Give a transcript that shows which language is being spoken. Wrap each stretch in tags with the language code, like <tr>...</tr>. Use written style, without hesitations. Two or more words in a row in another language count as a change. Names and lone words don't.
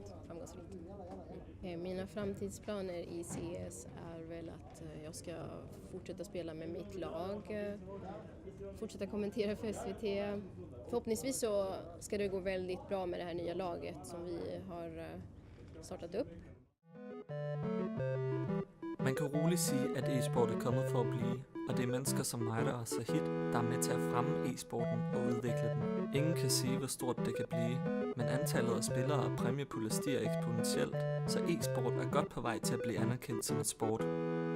<sv>Mina framtidsplaner i CS är väl att jag ska fortsätta spela med mitt lag, fortsätta kommentera för SVT. Förhoppningsvis så ska det gå väldigt bra med det här nya laget som vi har startat upp.</sv> <da>Man kan roligt sige, at e-sport er kommet for at blive, og det er mennesker som mig, der er Sahid, der er med til at fremme e-sporten og udvikle den. Ingen kan sige, hvor stort det kan blive, men antallet af spillere og præmiepuljer stiger eksponentielt, så e-sport er godt på vej til at blive anerkendt som et sport.</da>